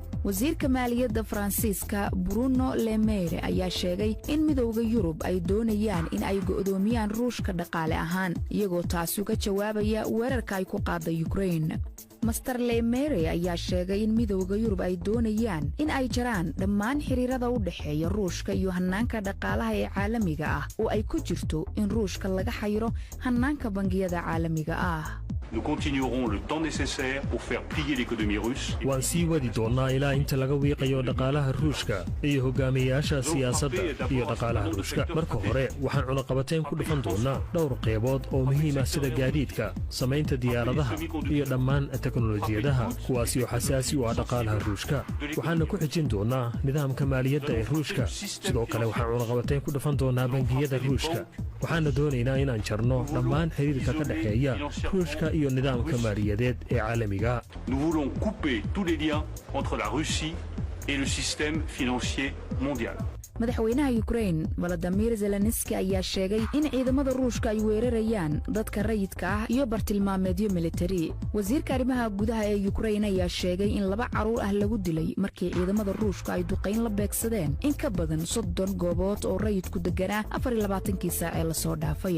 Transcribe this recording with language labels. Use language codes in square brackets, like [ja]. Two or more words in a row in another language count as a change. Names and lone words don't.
[so] wasiirka maaliyadda Faransiiska Bruno Le Maire ayaa sheegay in midowga Yurub ay doonayaan in ay go'doomiyaan Ruushka dhaqaale ahaan, iyagoo taas uga jawaabaya weerarka ay ku qaaday Ukraine. Master Le Maire ayaa sheegay in midowga Yurub ay doonayaan in ay jaraan dhammaan xiriirada u dhaxeeya Ruushka iyo hannaanka dhaqaalaha ee caalamiga ah, oo ay ku jirto in Ruushka laga xayiro hannaanka bangiyada caalamiga ah. [fr] Nous continuerons le temps nécessaire pour faire plier l'économie russe. [so] waan sii wadi doonnaa ilaa inta laga wiiqayo dhaqaalaha Ruushka iyo hogaamiyayaasha siyaasadda iyo dhaqaalaha Ruushka. marka hore waxaan cunaqabateyn ku dhufan doonnaa dhowr qaybood oo muhiim ah sida gaadiidka, samaynta diyaaradaha iyo dhammaan teknolojiyadaha, kuwaasi oo xasaasi u ah dhaqaalaha Ruushka. waxaana ku xijin doonnaa nidaamka maaliyadda ee Ruushka. sidoo kale waxaan cunaqabateyn ku dhufan doonnaa bangiyada Ruushka. waxaana doonaynaa inaan jarno dhammaan xiriirka ka dhexeeya Ruushka iyo nidaamka maaliyadeed ee caalamiga. [fr] Nous voulons couper tous les liens entre la Russie et le système financier mondial. [so] madaxweynaha Ukraine Volodymyr Zelensky ayaa sheegay in ciidamada Ruushka ay weerarayaan dadka rayidka ah iyo bartilmaameedyo militari. wasiirka arrimaha gudaha ee Ukraine ayaa sheegay in 2 caruur ah lagu dilay markii ciidamada Ruushka ay duqeyn la beegsadeen in ka badan 30 goobood oo rayidku deganaa 24 saac ee la soo dhaafay.